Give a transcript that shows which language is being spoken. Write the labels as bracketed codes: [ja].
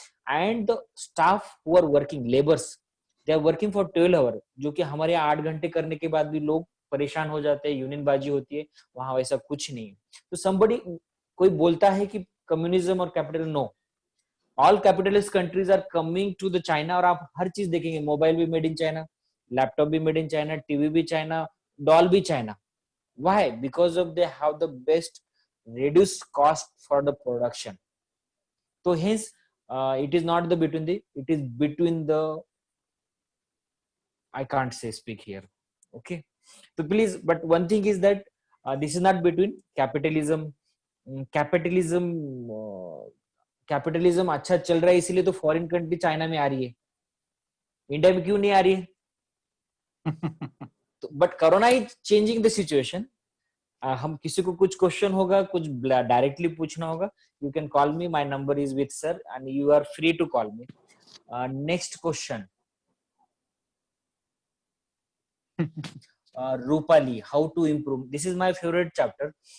[en] and the staff who are working, labours, they are working for 12 hour, [hi] जो कि हमारे 8 घंटे करने के बाद भी लोग परेशान हो जाते हैं, यूनियन बाजी होती है. वहां वैसा कुछ नहीं है. तो somebody, कोई बोलता है कि कम्युनिज्म और capitalism, no. [en] All capitalist countries are coming to the China. [hi] और आप हर चीज देखेंगे, मोबाइल भी मेड इन चाइना, लैपटॉप भी मेड इन चाइना, टीवी भी चाइना, डॉल भी China. [en] Why? Because of they have the best reduced cost for the production. So hence it is not the between the, it is between the, I can't say speak here. Okay. So please, but one thing is that this is not between capitalism. [hi] Capitalism capitalism अच्छा चल रहा है इसीलिए तो foreign country China में आ रही है, India में क्यों नहीं आ रही है? [en] तो but corona is changing the situation. [hi] हम किसी को कुछ क्वेश्चन होगा, कुछ डायरेक्टली पूछना होगा, [en] You can call me, my number is with sir and you are free to call me. Next question, Rupali, how to improve? This is my favorite chapter.